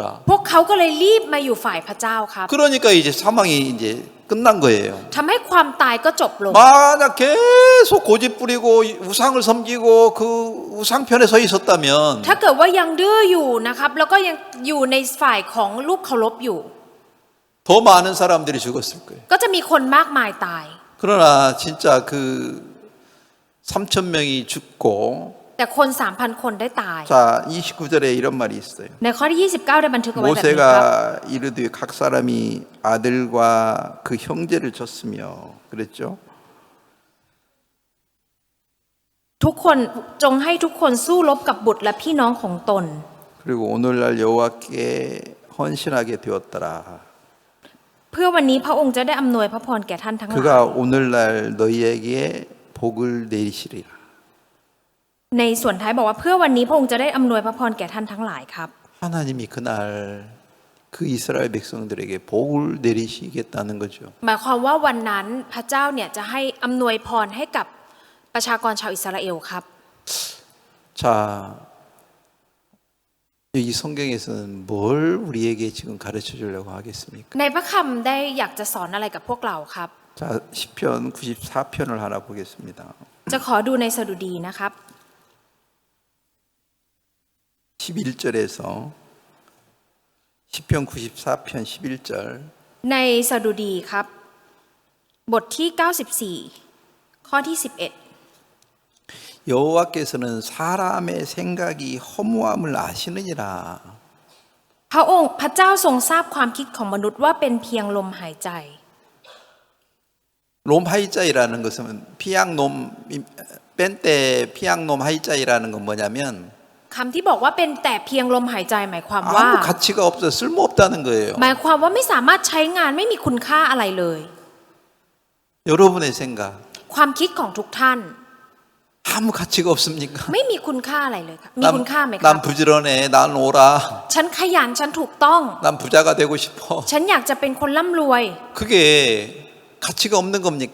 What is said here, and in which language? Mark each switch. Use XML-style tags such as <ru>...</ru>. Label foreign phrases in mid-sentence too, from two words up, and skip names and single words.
<th>พวกเขาก็เลยรีบมาอยู่ฝ่ายพระเจ้าครับ</th> <ko>그러니까 이제 사망이 이제 끝난 거예요.</ko> <th>ทำให้ความตายก็จบลง</th> <ko>만약 계속 고집 부리고 우상을 섬기고 그 우상 편에 서 있었다면</ko> <th>ถ้าเกิดว่ายังดื้ออยู่นะครับแล้วก็ยังอยู่ในฝ่ายของรูปเคารพอยู่</th> <ko>더 많은 사람들이 죽었을 거예요.</ko> <th>ก็จะมีคนมากมายตาย</th> <ko>그러나 진짜 그 3,000명이 죽고</ko> <th>แต่คน 3,000 คนได้ตาย</th> <ko>자 29절에 이런 말이 있어요.</ko> <th>ในข้อที่ 29 ได้บันทึกเอาไว้แบบนี้ครับ</th> <ko>모세가 이르되 각 사람이 아들과 그 형제를 줬으며 그랬죠.</ko> <th>ทุกคนจงให้ทุกคนสู้รบกับบุตรและพี่น้องของตน</th> <ko>그리고 오늘날 여호와께 헌신하게 되었더라.</ko> <th>เพื่อวันนี้พระองค์จะได้อำนวยพระพรแก่ท่านทั้งหลาย</th> <ko>그가 오늘날 너희에게 복을 내리시리라.</ko> <th>ในส่วนท้ายบอกว่าเพื่อวันนี้พระองค์จะได้อำนวยพระพรแก่ท่านทั้งหลายครับ</th> <ko>하나님이 그날 그 이스라엘 백성들에게 복을 내리시겠다는 거죠.</ko> <th>หมายความว่าวันนั้นพระเจ้าเนี่ยจะให้อำนวยพรให้กับประชากรชาวอิสราเอลครับ</th> <ko>자, 이 성경에서는 뭘 우리에게 지금 가르쳐 주려고 하겠습니까?</ko> <th>ในพระคำได้อยากจะสอนอะไรกับพวกเราครับ</th> <ko>자, 시편 94편을 하나 보겠습니다.</ko> <th>จะขอดูในสดุดีนะครับ</th> <ko>11절에서 시편 94편 11절</ko> <th>ในสดุดีครับ บทที่ 94 ข้อที่</th> <ko>여호와께서는 사람의 생각이 허무함을 아시느니라.</ko> <th>11 พระองค์พระเจ้าทรงทราบความคิดของมนุษย์ว่าเป็นเพียงลมหายใจ</th> <ko>롬하이자이라는 것은 피양놈 뺀때 피양놈 하이자이라는 건 뭐냐면</ko> <th>คำที่บอกว่าเป็นแต่เพียงลมหายใจหมายความว่า</th> <ko>아무 가치가 없어 쓸모없다는 거예요.</ko> <th>หมายความว่าไม่สามารถใช้งานไม่มีคุณค่าอะไรเลย</th> <ko>여러분의 생각</ko> <th>ความคิดของทุกท่าน</th> <ko>아무 가치가 없습니까?</ko> <th>ไม่มีคุณค่าอะไรเลยครับมีคุณค่าไหมครับ</th> <ko>난 부지런해, 난 오라,</ko> <th>ฉันขยันฉันถูกต้อง</th> <ko>난 부자가 되고 싶어.</ko> <th>ฉันอยากจะเป็นคนร่ำรวย</th> <ko>그게 가치가 없는 겁니까?</ko>